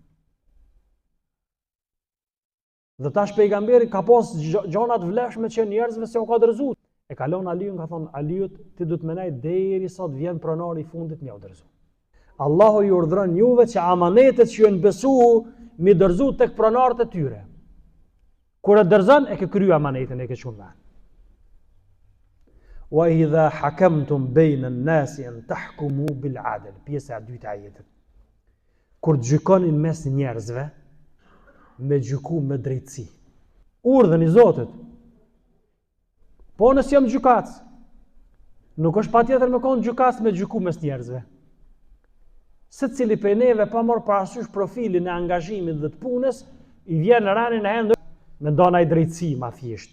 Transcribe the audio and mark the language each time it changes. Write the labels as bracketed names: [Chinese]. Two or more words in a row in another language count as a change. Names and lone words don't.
[Albanian] Dhe tash pejgamberi ka pas gjanat vlefshme që njerëzve se u ka dërzuar. E kalon Aliun, ka thonë Aliut, ti du të menaj deri sa të vjen pronari i fundit me u dërzu. Allahu ju urdhëron juve që amanetet që janë besu mi dërzu tek pronarët e tyre. Kur e dërzon, e ke kryu amanetin, e ke qunë venë. [Arabic] وإذا حكمتم بين الناس أن تحكموا بالعدل. [Albanian] Pjesa e dytë e ajetit. Kur gjykonin mes njerëzve, me gjyku me drejtësi. Urdhën i Zotit. Po nësë jam gjykac, nuk është patjetër me konë gjykac me gjyku mes njerëzve. Se cili për neve pa morë parasysh profilin e angazhimit dhe të punës, i vjen në ranin e hendër me ndona i drejtësi ma thjesht.